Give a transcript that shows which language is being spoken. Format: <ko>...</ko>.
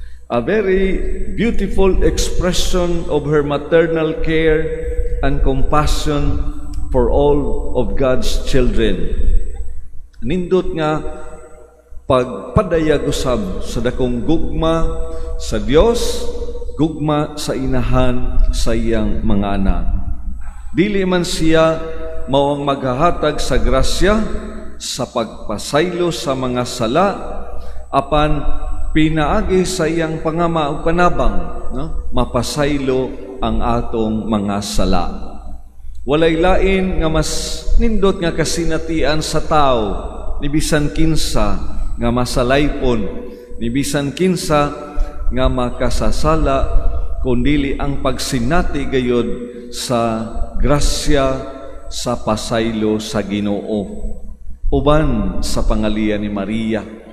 <en>A very beautiful expression of her maternal care and compassion for all of God's children.</en> <ceb>Nindot nga pagpadayag usab sa dakong gugma sa Dios, gugma sa inahan sa iyang mga anak. Dili man siya mao ang maghahatag sa grasya sa pagpasaylo sa mga sala, apan pinaagi sa iyang pangama ug panabang, no? Mapasaylo ang atong mga sala. Walay lain nga mas nindot nga kasinatian sa tao, ni bisan kinsa nga masalaypon, ni bisan kinsa nga makasasala, kundili ang pagsinati gayud sa grasya sa pasaylo sa Ginoo uban sa pangalian ni Maria.</ceb>